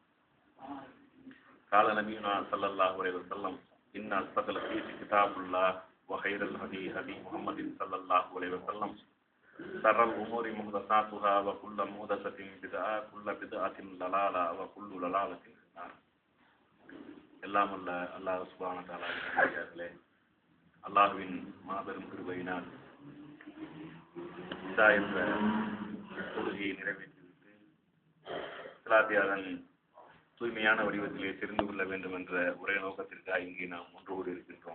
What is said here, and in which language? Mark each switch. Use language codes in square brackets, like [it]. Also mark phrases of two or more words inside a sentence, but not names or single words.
[ar] قال نبينا صلى الله عليه وسلم إن أصدق الحديث كتاب الله وخير الهدي هدي محمد صلى الله عليه وسلم شر الأمور محدثاتها وكل محدثة بدعة كل بدعة ضلالة وكل ضلالة في النار. [ta] எல்லாம் அல்ல [ar] الله سبحانه وتعالى [ta] அல்லாஹ்வின் மாபெரும் கிருபையினால் என்ற தொழுகையை நிறைவேற்றிவிட்டு இஸ்லாத்தியாதன் தூய்மையான வடிவத்திலே தெரிந்து கொள்ள வேண்டும் என்ற ஒரே நோக்கத்திற்காக இங்கே நாம் ஒன்று கூடி இருக்கின்றோம்.